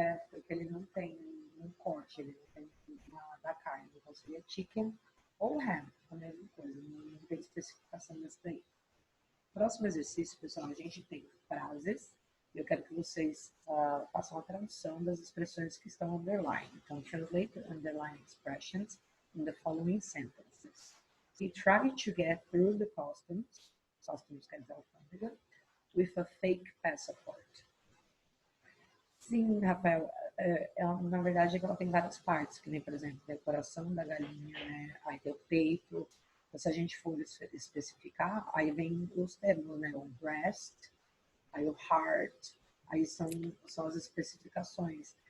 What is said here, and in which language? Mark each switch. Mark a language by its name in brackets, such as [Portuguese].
[Portuguese] Porque ele não tem um corte, ele não tem da carne. Então, seria chicken ou hen, a mesma coisa. Não tem especificação nesse daí. Próximo exercício, pessoal, a gente tem frases. Eu quero que vocês façam a tradução das expressões que estão underline. [English] Então, translate the underline expressions in the following sentences. He tried to get through the customs [Portuguese] quer dizer alfândega, [English] with a fake passport. [Portuguese] Sim, Rafael, na verdade ela tem várias partes, que nem, por exemplo, a decoração da galinha, né? Aí tem o peito. Então, se a gente for especificar, aí vem os termos, né? O breast, aí o heart, aí são as especificações.